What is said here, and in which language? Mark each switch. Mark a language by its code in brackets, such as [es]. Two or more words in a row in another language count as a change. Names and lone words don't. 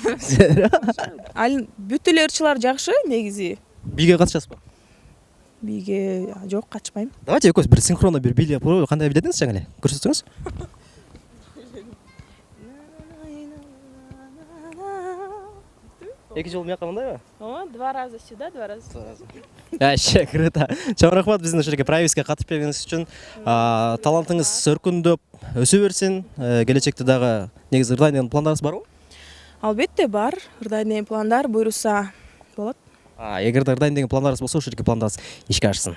[ky] Бүт эле ырчылар жакшы негизи. Бийге катышасызбы? Биге жок, качпайм. Давайте экөөбүз бир синхронно бир бийлеп коелу. Кандай бийледиңиз жаңы эле? Көрсөтсөңүз. Эки жол мыякка мындайбы? [ru] О, 2 раза сюда, 2 раза. Вообще круто. [ky] Чоң рахмат биздин ушул жерге проявиске катышып бергениңиз үчүн. Талантыңыз өркүндөп өсө берсин. Келечекте дагы негизи ырдайын деген пландарыңыз барбы? Албетте бар. Ырдайын деген пландар буйруса болот. Эгерде ырдайын деген пландарыңыз болсо, ушул жерге пландарыңыз ишке ашсын.